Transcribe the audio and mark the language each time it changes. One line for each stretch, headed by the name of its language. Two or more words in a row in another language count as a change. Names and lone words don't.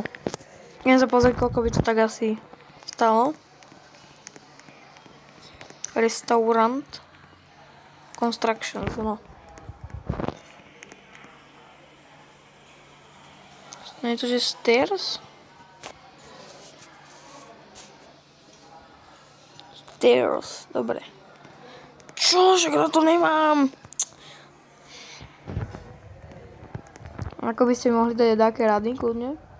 Slovak: Idem sa pozrieť, koľko by to tak asi stalo.
English: Restaurant. Construction, no.
Slovak: Nie je to, že stairs? Stairs, dobre. Čo? Však na to nemám. Ako by ste mohli dať také rady, kľudne?